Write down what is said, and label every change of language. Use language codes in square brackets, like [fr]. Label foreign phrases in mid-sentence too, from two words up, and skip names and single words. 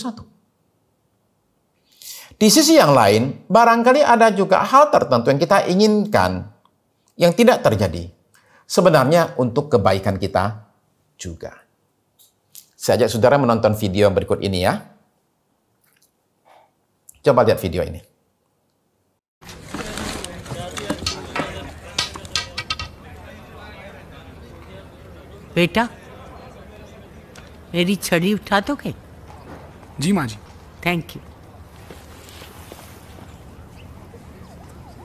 [id] Di sisi yang lain, barangkali ada juga hal tertentu yang kita inginkan yang tidak terjadi. Sebenarnya untuk kebaikan kita juga. Saya ajak saudara menonton video berikut ini ya. Coba lihat video ini. [hi] बेटा मेरी छड़ी उठा दोगे? जी माँ जी। [en] thank you.